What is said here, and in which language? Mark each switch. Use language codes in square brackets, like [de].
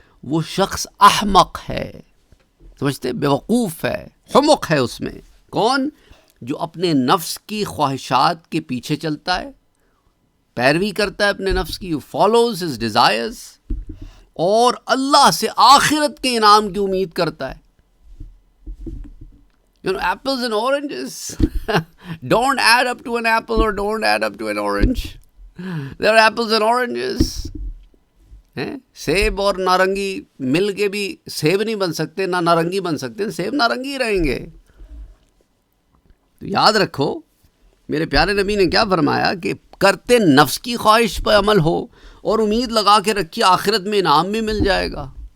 [ur] وہ شخص احمق ہے، سمجھتے، بیوقوف ہے، حمق ہے اس میں. کون؟ جو اپنے نفس کی خواہشات کے پیچھے چلتا ہے، پیروی کرتا ہے اپنے نفس کی، [en] follows his desires, [ur] اور اللہ سے آخرت کے انعام کی امید کرتا ہے. [en] apples and oranges don't add up to an apple or don't add up to an orange. There are apples and oranges. [ur] سیب اور نارنگی مل کے بھی سیب نہیں بن سکتے، نہ نارنگی بن سکتے، سیب نارنگی رہیں گے. تو یاد رکھو میرے پیارے نبی نے کیا فرمایا کہ کرتے نفس کی خواہش پہ عمل ہو اور امید لگا کے رکھی آخرت میں انعام بھی مل جائے گا.